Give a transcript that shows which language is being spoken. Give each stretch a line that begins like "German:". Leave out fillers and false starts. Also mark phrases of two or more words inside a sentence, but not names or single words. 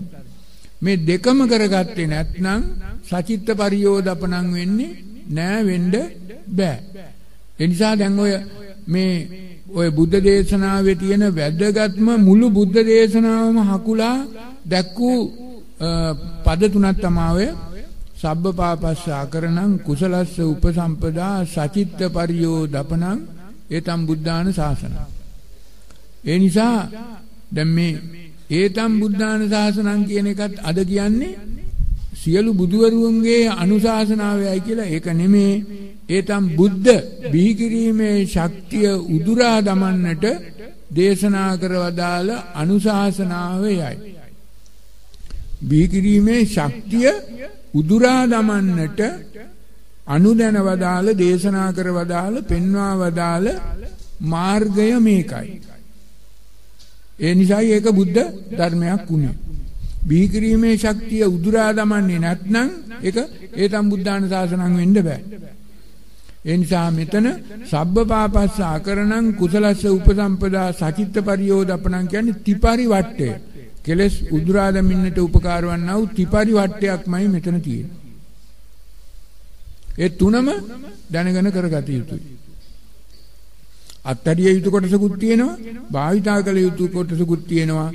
Sinhala: මේ දෙකම කරගත්තේ නැත්නම්
Pali: සචිත්ත පරියෝදපණං
Sinhala: වෙන්නේ නෑ, වෙන්න බෑ. ඒ නිසා දැන් ඔය බුද්ධ දේශනාවේ තියෙන වැදගත්ම මුළු බුද්ධ දේශනාවම හකුලා දැක්වූ පද තුනක් තමයි
Pali: සබ්බ පාපස්ස අකරණං කුසලස්ස උපසම්පදා සචිත්ත පරියෝදපණං ඒතම් බුද්ධාන ශාසනං.
Sinhala: ඒ නිසා දැන් මේ
Pali: ඒතම් බුද්ධාන ශාසනං
Sinhala: කියන එකත් අද කියන්නේ සියලු බුදුවරුන්ගේ අනුශාසනාවයි කියලා. ඒක නෙමේ. ඒතම් බුද්ධ බිහි කිරීමේ ශක්තිය උදුරා දමන්නට දේශනා කරවදාල අනුශාසනාවයයි. බිහි කිරීමේ ශක්තිය උදුරා දමන්නට අනුදැන වදාළ දේශනා කර වදාළ පෙන්වා වදාළ මාර්ගය මේකයි. ඒ නිසායි ඒක බුද්ධ ධර්මයක් වුණේ. බිහි කිරීමේ ශක්තිය උදුරා දමන්නේ නැත්නම් ඒක
Pali: ඒතම් බුද්ධාන ශාසනං
Sinhala: වෙන්න බෑ. ඒ නිසා මෙතන
Pali: සබ්බ පාපස්ස අකරණං කුසලස්ස උපසම්පදා සචිත්ත පරියෝදපණං
Sinhala: කියන්නේ ත්‍රිපරිවට්ටය. කෙලස් උදුරා දමින්නට උපකාර වන්නා වූ ත්‍රිපරිවට්ටයක්මයි මෙතන තියෙන්නේ. ඒ තුනම දැනගෙන කරගත යුතුයි. අත්හැරිය යුතු කොටසකුත් තියෙනවා, භාවිතා කළ යුතු කොටසකුත් තියෙනවා.